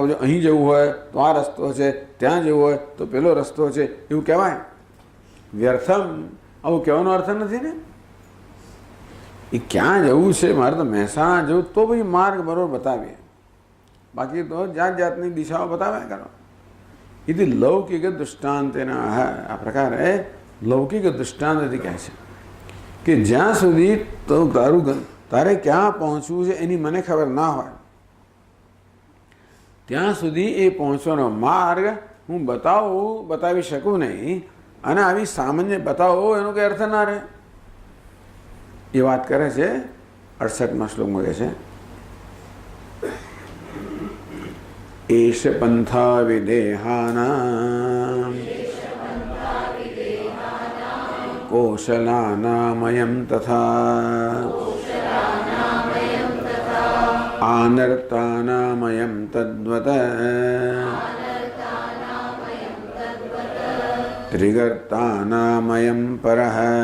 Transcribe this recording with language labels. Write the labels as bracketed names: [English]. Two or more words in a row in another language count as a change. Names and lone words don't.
[Gujarati] જો અહીં જવું હોય તો આ રસ્તો છે, ત્યાં જવું હોય તો પેલો રસ્તો છે, એવું કહેવાય. વ્યર્થમ આવું કહેવાનો અર્થ નથી ને. એ ક્યાં જવું છે, મારે તો મહેસાણા જવું, તો પછી માર્ગ બરોબર બતાવીએ, બાકી તો જાત જાતની દિશાઓ બતાવ્યા કરો. [Sanskrit] इति लौकिक दृष्टांतेन [Gujarati] આ પ્રકારે લૌકિક દૃષ્ટાંતથી કહે છે કે જ્યાં સુધી તો તારે ક્યાં પહોંચવું છે એની મને ખબર ના હોય ત્યાં સુધી એ પહોંચવાનો માર્ગ હું બતાવી શકું નહીં. અને આવી સામાન્ય બતાવો એનો કંઈ અર્થ ના રહે. એ વાત કરે છે 68મા શ્લોકમાં કહે છે [Sanskrit] एष पंथा विदेहानां कौशलानामयं तथा आनर्तानामयं तद्वत् त्रिगर्तानामयं परः